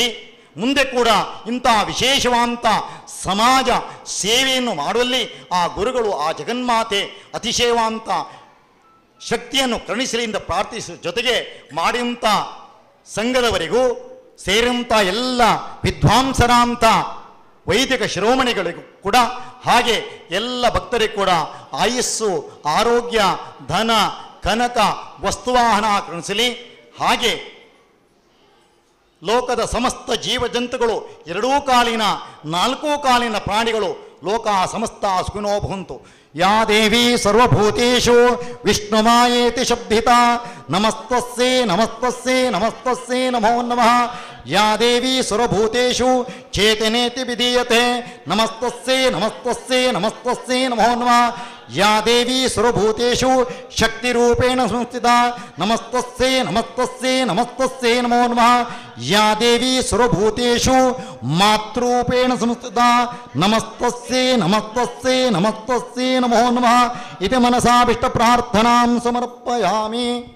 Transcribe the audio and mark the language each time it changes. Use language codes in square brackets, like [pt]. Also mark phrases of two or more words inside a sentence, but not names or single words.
[kn] ಮುಂದೆ ಕೂಡ ಇಂಥ ವಿಶೇಷವಾದಂಥ ಸಮಾಜ ಸೇವೆಯನ್ನು ಮಾಡುವಲ್ಲಿ ಆ ಗುರುಗಳು, ಆ ಜಗನ್ಮಾತೆ ಅತಿಶಯವಾದಂಥ ಶಕ್ತಿಯನ್ನು ಕರುಣಿಸಲಿ ಎಂದು ಪ್ರಾರ್ಥಿಸುವ ಜೊತೆಗೆ ಮಾಡಿದಂಥ ಸಂಘದವರೆಗೂ ಸೇರಿದಂಥ ಎಲ್ಲ ವಿದ್ವಾಂಸರಾಂಥ ವೈದಿಕ ಶಿರೋಮಣಿಗಳಿಗೂ ಕೂಡ, ಹಾಗೆ ಎಲ್ಲ ಭಕ್ತರಿಗೂ ಕೂಡ ಆಯುಸ್ಸು, ಆರೋಗ್ಯ, ಧನ, ಕನಕ, ವಸ್ತುವಾಹನ ಕರುಣಿಸಲಿ. ಹಾಗೆ ಲೋಕದ ಸಮಸ್ತ ಜೀವಜಂತುಗಳು, ಎರಡೂ ಕಾಲಿನ, ನಾಲ್ಕೂ ಕಾಲಿನ ಪ್ರಾಣಿಗಳು [sa] लोक समस्त सुखिनो भवन्तु. या देवि सर्वभूतेषु विष्णुमायेति शब्दित नमस्तस्से नमस्तस्से नमस्तस्से नमो नमः. या देवि सर्वभूतेषु चेतनेति विधीयते नमस्तस्से नमस्तस्से नमस्तस्से नमो नमः. या देवि सर्वभूतेषु शक्तिरूपेण संस्थिता नमस्तस्से नमस्तस्से नमस्तस्से नमो नमः. या देवि सर्वभूतेषु मातृरूपेण संस्थिता नमस्तस्से नमस्तस्से नमस्तस्से नमो नमः. इति मनसाभिष्ट प्रार्थनां समर्पयामि.